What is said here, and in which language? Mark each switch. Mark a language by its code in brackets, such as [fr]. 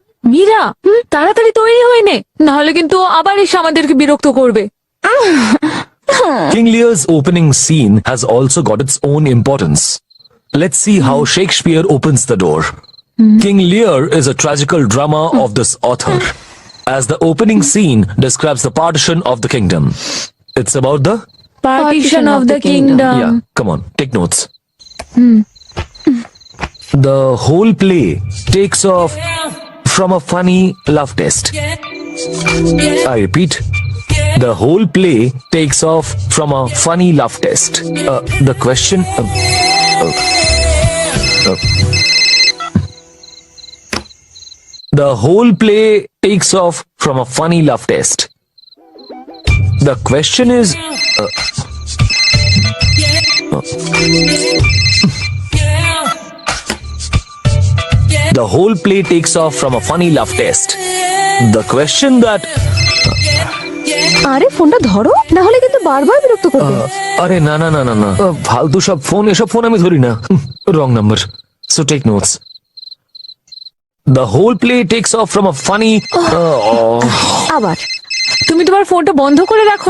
[bn] মীরা, তাড়াতাড়ি তৈরি হয়ে নে, নাহলে কিন্তু আবার এসে আমাদেরকে বিরক্ত করবে। [en] King Lear's opening scene has also got its own importance. Let's see how Shakespeare opens the door. King Lear is a tragical drama of this author, as the opening scene describes the partition of the kingdom. It's about the... Partition of the kingdom. Yeah, come on, take notes. The whole play takes off from a funny love test. I repeat, the whole play takes off from a funny love test. The question... the whole play takes off from a funny love test. The question is... the whole play takes off from a funny love test. The question that... [bn] আরে ফোনটা ধরো, না হলে কিন্তু বারবার বিরক্ত করবে। আরে না না না না না, ফালতু সব ফোন, এসব ফোন আমি ধরি না। [en] Wrong number, so take notes. The whole play takes off from a funny... [bn] আবার তুমি তোমার ফোনটা বন্ধ করে রাখো